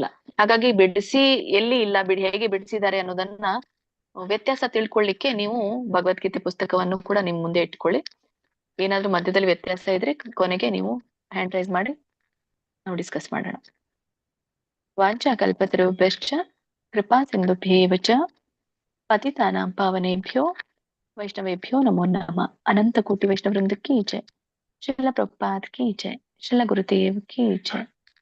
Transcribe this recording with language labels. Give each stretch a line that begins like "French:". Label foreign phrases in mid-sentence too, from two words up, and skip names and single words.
Kannada: ಹಾಗಾಗಿ ಬಿಡಿಸಿ ಎಲ್ಲಿ ಇಲ್ಲ, ಹೇಗೆ ಬಿಡಿಸಿದ್ದಾರೆ ಅನ್ನೋದನ್ನ ವ್ಯತ್ಯಾಸ ತಿಳ್ಕೊಳ್ಳಿಕ್ಕೆ ನೀವು ಭಗವದ್ಗೀತೆ ಪುಸ್ತಕವನ್ನು ಕೂಡ ನಿಮ್ ಮುಂದೆ ಇಟ್ಕೊಳ್ಳಿ. ಏನಾದ್ರೂ ಮಧ್ಯದಲ್ಲಿ ವ್ಯತ್ಯಾಸ ಇದ್ರೆ ಕೊನೆಗೆ ನೀವು
English: hand raise
Kannada: ಮಾಡಿ ನಾವು ಡಿಸ್ಕಸ್ ಮಾಡೋಣ.
Sanskrit: ವಾಂಚಾ ಕಲ್ಪತರುಭ್ಯಶ್ಚ ಕೃಪಾ ಸಿಂಧುಭ್ಯೇವ ಚ ಪತಿತಾನಾಂ ಪಾವನೇಭ್ಯೋ ವೈಷ್ಣವೇಭ್ಯೋ ನಮೋ ನಮಃ.
Hindi: अनंत कोटि वैष्णव वृंद की जय। श्रील प्रभुपाद की जय. श्रील गुरुदेव की जय.